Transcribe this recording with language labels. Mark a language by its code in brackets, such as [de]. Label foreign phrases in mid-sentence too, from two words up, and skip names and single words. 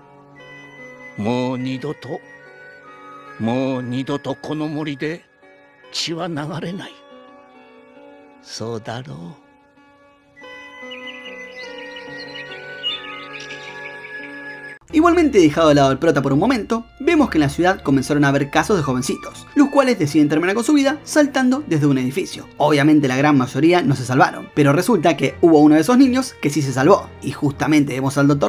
[ja] もう二度とこの森で血は流れない。そうだろう。 [es] Igualmente, dejado de lado el prota por un momento, vemos que en la ciudad comenzaron a haber casos de jovencitos, los cuales deciden terminar con su vida saltando desde un edificio. Obviamente la gran mayoría no se salvaron, pero resulta que hubo uno de esos niños que sí se salvó, y justamente vemos al Dr.